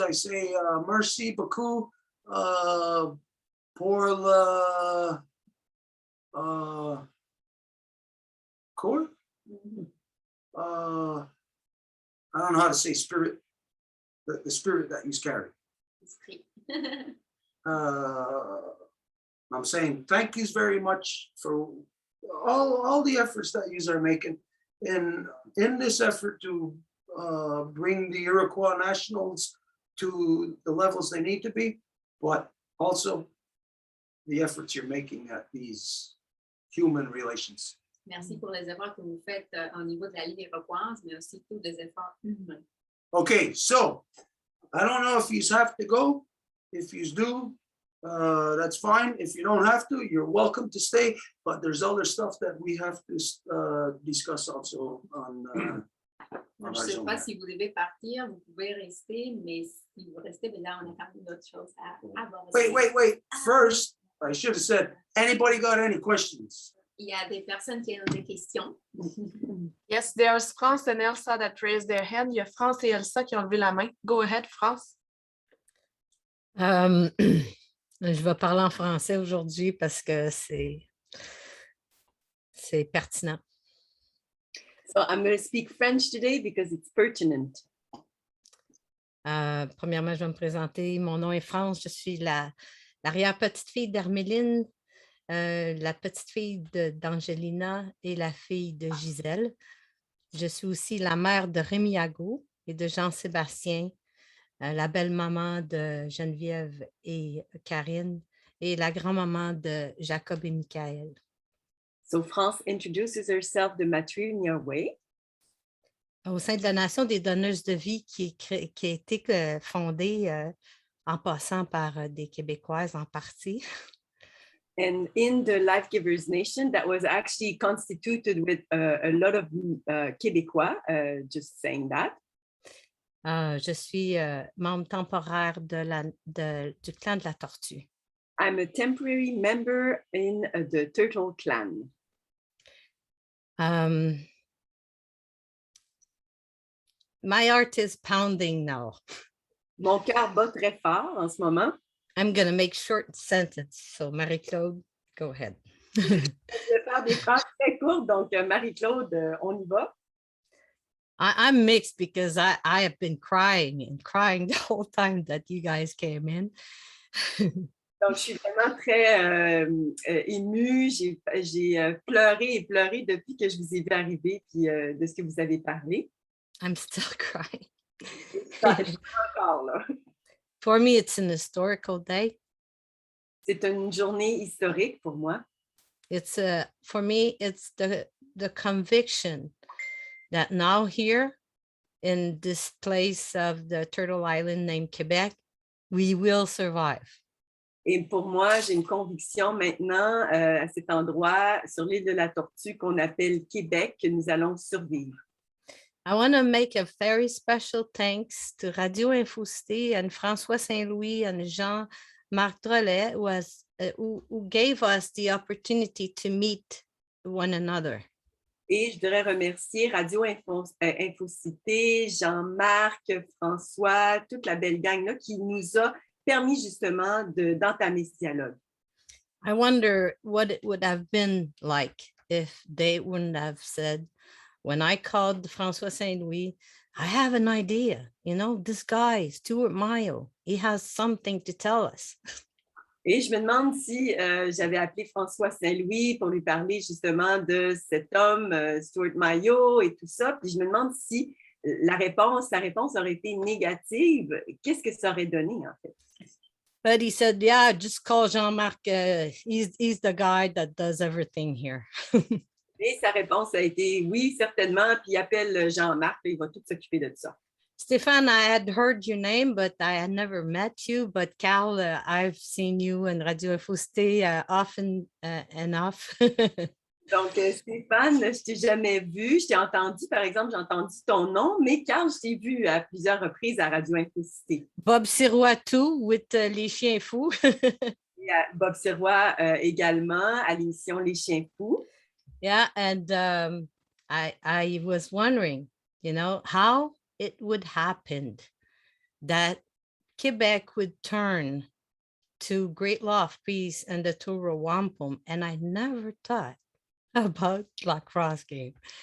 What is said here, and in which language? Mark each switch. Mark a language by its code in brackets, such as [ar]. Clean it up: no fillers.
[en] I say [fr] merci beaucoup pour le court. [en] I don't know how to say spirit, the spirit that you carry. [fr] Esprit. [en] I'm saying thank yous very much for all the efforts that yous are making in this effort to bring the Iroquois Nationals to the levels they need to be, but also the efforts you're making at these human relations. [fr] Merci pour les efforts que vous faites au niveau de la Ligue iroquoise, mais aussi tous les efforts humains. [en] Okay, so I don't know if you have to go. If you do, that's fine. If you don't have to, you're welcome to stay. But there's other stuff that we have to discuss also on. [fr] Je ne sais pas si vous devez partir, vous pouvez rester, mais si vous restez, ben là, on a quand même d'autres choses à aborder. [en] Wait. First, I should have said, anybody got any questions? [fr] Il y a des personnes qui ont des questions. [en] Yes, there's France and Elsa that raised their hand. [fr] Il y a France et Elsa qui ont levé la main. [en] Go ahead, France. [fr] Je vais parler en français aujourd'hui parce que c'est pertinent. [en] So I'm going to speak French today because it's pertinent. [fr] Premièrement, je vais me présenter. Mon nom est France. Je suis l'arrière-petite-fille d'Herméline, la petite-fille d'Angelina et la fille de Gisèle. Je suis aussi la mère de Rémi-Ago et de Jean-Sébastien, la belle-maman de Geneviève et Karine et la grand-maman de Jacob et Michael. [en] So France introduces herself the matrilineal way. [fr] Au sein de la Nation des donneuses de vie qui a été fondée en passant par des Québécoises en partie. [en] And in the Life Givers Nation, that was actually constituted with a lot of Québécois, just saying that. [fr] Je suis membre temporaire du clan de la tortue. [en] I'm a temporary member in the Turtle Clan. My heart is pounding now. [fr] Mon cœur bat très fort en ce moment. [en] I'm going to make short sentence. So Marie-Claude, go ahead. [fr] Je vais faire des phrases très courtes, donc Marie-Claude, on y va. [en] I'm mixed because I have been crying and crying the whole time that you guys came in. [fr] Donc, je suis vraiment très émue. J'ai pleuré et pleuré depuis que je vous ai vu arriver puis de ce que vous avez parlé. [en] I'm still crying. [fr] Je suis encore là. [en] For me, it's an historical day. [fr] C'est une journée historique pour moi. [en] It's for me, it's the conviction that now here in this place of the Turtle Island named Quebec, we will survive. [fr] Et pour moi, j'ai une conviction maintenant à cet endroit sur l'île de la Tortue qu'on appelle Québec, que nous allons survivre. [en] I want to make a very special thanks to Radio Infocité and François Saint-Louis and Jean-Marc Drolet who gave us the opportunity to meet one another. [fr] Et je voudrais remercier Radio Infocité, Jean-Marc, François, toute la belle gang là, qui nous a permis justement d'entamer ce dialogue. [en] I wonder what it would have been like if they wouldn't have said, when I called François Saint-Louis, I have an idea, this guy, Stuart Mayo, he has something to tell us. [fr] Et je me demande si j'avais appelé François Saint-Louis pour lui parler justement de cet homme, Stuart Mayo et tout ça. Puis je me demande si la réponse aurait été négative. Qu'est-ce que ça aurait donné en fait? [en] But he said, yeah, just call Jean-Marc. He's the guy that does everything here. [fr] Et sa réponse a été oui, certainement. Puis il appelle Jean-Marc, il va tout s'occuper de ça. [en] Stéphane, I had heard your name, but I had never met you. But Carl, I've seen you in Radio Infocité often enough. [fr] Donc, Stéphane, je ne t'ai jamais vu. Je t'ai entendu, par exemple, j'ai entendu ton nom, mais Carl, je t'ai vu à plusieurs reprises à Radio Infocité. [en] Bob Sirois, too, with Les Chiens Fous. [fr] Et Bob Sirois également à l'émission Les Chiens Fous. [en] Yeah, and I was wondering, how it would happen that Quebec would turn to Great Law Peace and the tour of Wampum, and I never thought about La Crosse game.